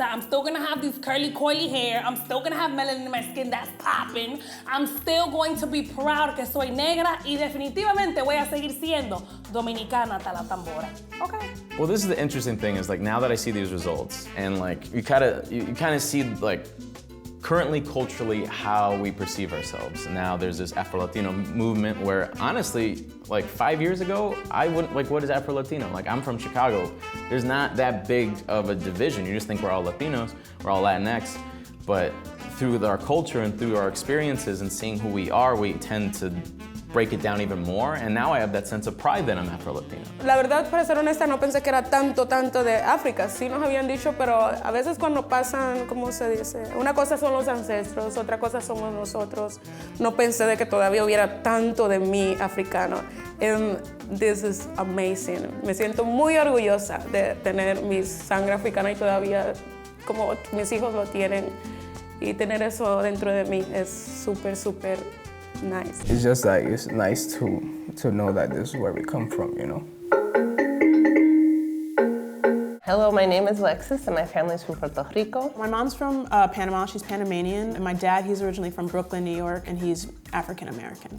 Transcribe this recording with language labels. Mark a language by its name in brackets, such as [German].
[English] I'm still gonna have these curly, coily hair. I'm still gonna have melanin in my skin that's popping. I'm still going to be proud [Spanish] que soy negra y definitivamente voy a seguir siendo dominicana hasta la tambora. [English] Okay. Well, this is the interesting thing is like now that I see these results and like you kind of see like currently culturally how we perceive ourselves. Now there's this Afro-Latino movement where honestly, like 5 years ago, I wouldn't, like what is Afro-Latino? Like I'm from Chicago. There's not that big of a division. You just think we're all Latinos, we're all Latinx, but through our culture and through our experiences and seeing who we are, we tend to break it down even more, and now I have that sense of pride that I'm Afro-Latino. [Spanish] La verdad, para ser honesta, no pensé que era tanto de África. Sí nos habían dicho, pero a veces cuando pasan, ¿cómo se dice? Una cosa son los ancestros, otra cosa somos nosotros. No pensé de que todavía hubiera tanto de mí africano. [English] And this is amazing. [Spanish] Me siento muy orgullosa de tener mi sangre africana y todavía como mis hijos lo tienen. Y tener eso dentro de mí es súper, súper nice. [English] It's just like, it's nice to know that this is where we come from, you know? Hello, my name is Alexis and my family's from Puerto Rico. My mom's from Panama, she's Panamanian, and my dad, he's originally from Brooklyn, New York, and he's African American.